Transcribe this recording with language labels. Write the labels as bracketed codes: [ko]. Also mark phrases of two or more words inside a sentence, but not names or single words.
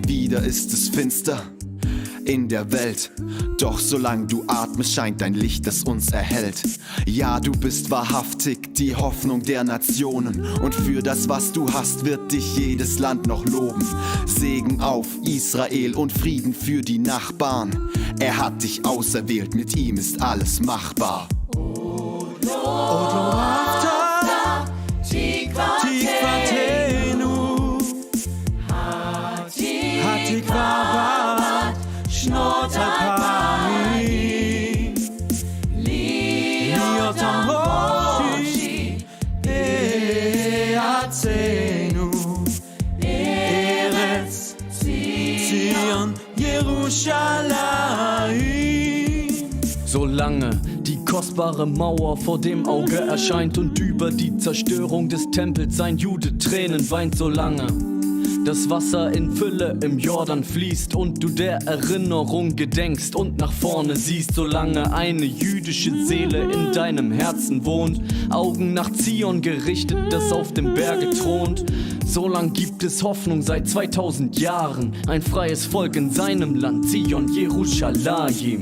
[de] Wieder ist es finster in der Welt, doch solange du atmest, scheint dein Licht, das uns erhält. Ja, du bist wahrhaftig die Hoffnung der Nationen und für das, was du hast, wird dich jedes Land noch loben. Segen auf Israel und Frieden für die Nachbarn. Er hat dich auserwählt, mit ihm ist alles machbar. [he] תקוותנו, התקווה בת שנות אלפיים, להיות המושי בארצנו, ארץ ציון Jerusalem. [de] Solange die kostbare Mauer vor dem Auge erscheint und über die Zerstörung des Tempels sein Jude Tränen weint, solange das Wasser in Fülle im Jordan fließt und du der Erinnerung gedenkst und nach vorne siehst, solange eine jüdische Seele in deinem Herzen wohnt, Augen nach Zion gerichtet, das auf dem Berge thront, solang gibt es Hoffnung seit 2000 Jahren, ein freies Volk in seinem Land, Zion, Jerusalem.